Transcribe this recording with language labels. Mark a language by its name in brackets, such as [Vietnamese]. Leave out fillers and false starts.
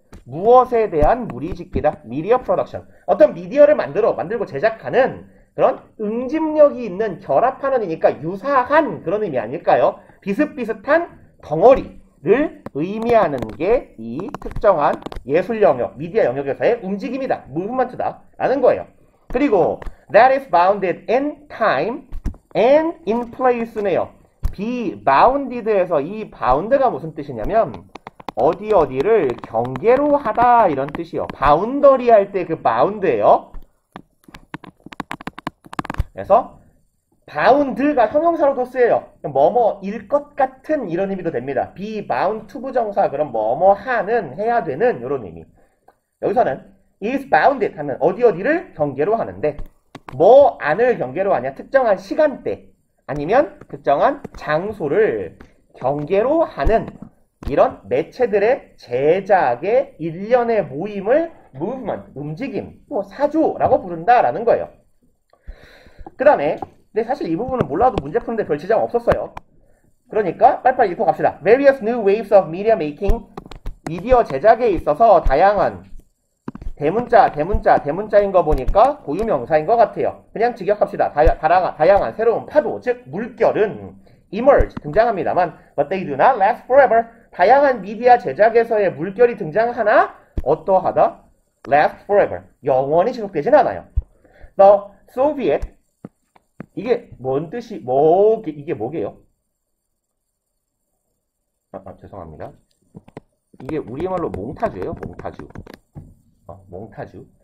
[Korean] 무엇에 대한 무리짓기다. 미디어 프로덕션. 어떤 미디어를 만들고 제작하는 그런 응집력이 있는 결합하는이니까 유사한 그런 의미 아닐까요? 비슷비슷한 덩어리를 의미하는 게 이 특정한 예술 영역, 미디어 영역에서의 움직임이다. 무브먼트다. 라는 거예요. 그리고 [English] that is bounded in time and in place네요. [Korean] be bounded에서 이 bound가 무슨 뜻이냐면 어디를 경계로 하다 이런 뜻이요. 바운더리 할 때 그 bound예요. 그래서 bound가 형용사로도 쓰여요. 뭐뭐일 것 같은 이런 의미도 됩니다. be bound to 부정사 그럼 뭐뭐 하는 해야 되는 이런 의미. 여기서는 is bounded 하면 어디를 경계로 하는데 뭐 안을 경계로 하냐 특정한 시간대 아니면 특정한 장소를 경계로 하는 이런 매체들의 제작의 일련의 모임을 movement, 움직임, 뭐 사조라고 부른다라는 거예요. 그 다음에 근데 사실 이 부분은 몰라도 문제 푸는데 별 지장 없었어요. 그러니까 빨리빨리 읽고 갑시다. [English] Various new waves of media making [Korean] 미디어 제작에 있어서 다양한 대문자인 거 보니까 고유명사인 것 같아요. 그냥 직역합시다. 다양한 새로운 파도, 즉 물결은 emerge, 등장합니다만 [English] but they do not last forever. [Korean] 다양한 미디어 제작에서의 물결이 등장하나 어떠하다? last forever. 영원히 지속되진 않아요. The Soviet 이게 뭔 뜻이 이게 뭐게요? 죄송합니다. 이게 우리말로 몽타주예요. 몽타주.